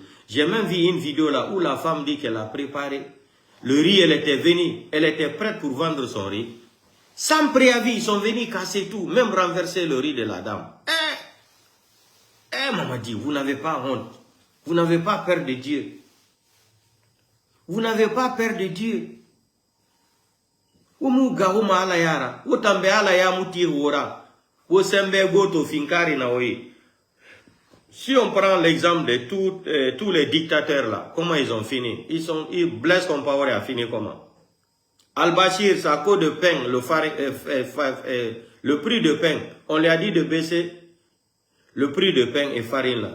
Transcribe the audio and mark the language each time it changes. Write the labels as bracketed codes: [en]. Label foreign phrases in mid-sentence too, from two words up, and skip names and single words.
[fr] J'ai même vu une vidéo là où la femme dit qu'elle a préparé le riz, elle était venue, elle était prête pour vendre son riz. Sans préavis, ils sont venus casser tout, même renverser le riz de la dame. Mamadi, vous n'avez pas honte. Vous n'avez pas peur de Dieu. Vous n'avez pas peur de Dieu. Umu gauma ala yara, utambe ala ya muti wora, wo sembe goto finkari na oye. Si on prend l'exemple de tous les dictateurs là, comment ils ont fini? Blaise Compaoré a fini comment? Al-Bashir, sa côte de pain, le prix de pain, on lui a dit de baisser le prix de pain et farine là.